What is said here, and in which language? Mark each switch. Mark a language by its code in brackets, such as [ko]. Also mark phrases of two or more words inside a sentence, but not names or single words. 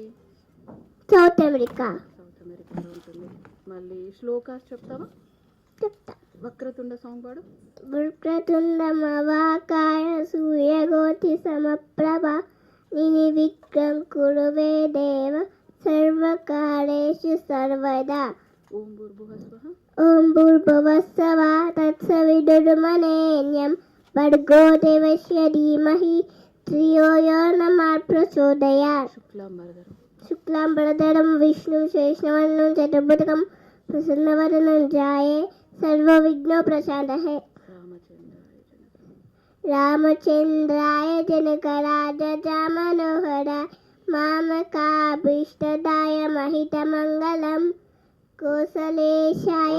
[te] సౌత్ అమెరికాలో ఉంటుంది. మళ్ళీ శ్లోకాస్ చెప్తావా? చెప్తా. వక్రతుండ సాంగ్ పాడు. [sa] వక్రతుండ మహాకాయ సూర్యకోటి సమప్రభ నిర్విఘ్నం కురుమే దేవ सर्वकारेषु सर्वदा ॐ भूर्भुवः स्वः ॐ भूर्भुवः स्वः तत्सवितुर्वरेण्यं भर्गो देवस्य धीमहि धियो यो नः प्रचोदयात् शुक्लाम्बरधरं विष्णुं शेषवर्णं चतुर्भुजं प्रसन्नवदनं ध्याये सर्वविघ्नोपशान्तये रामचन्द्राय जनकराजाय मनोहराय मामकाभीष्टदाय महितमङ्गलं కోసలేశాయ